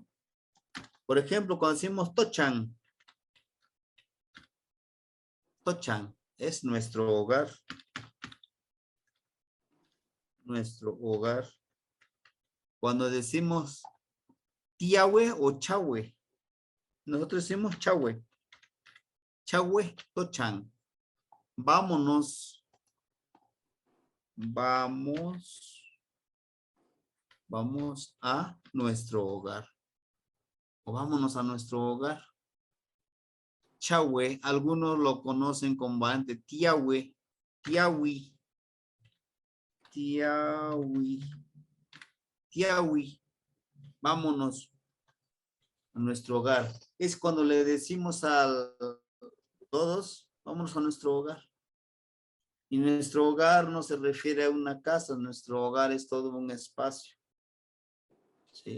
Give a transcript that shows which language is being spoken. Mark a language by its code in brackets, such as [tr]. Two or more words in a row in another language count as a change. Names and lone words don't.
[es] Por ejemplo, cuando decimos tochan, tochan es nuestro hogar, nuestro hogar. Cuando decimos tiahue o chahue, nosotros decimos [nah] chahue, chahue tochan, [es] vámonos, vamos a nuestro hogar, o vámonos a nuestro hogar. Chahue, algunos lo conocen con variante [nah] tiahue, tiahui, tiahui, tiahui, [es] vámonos a nuestro hogar. Es cuando le decimos a todos, vámonos a nuestro hogar. Y nuestro hogar no se refiere a una casa, nuestro hogar es todo un espacio. ¿Sí?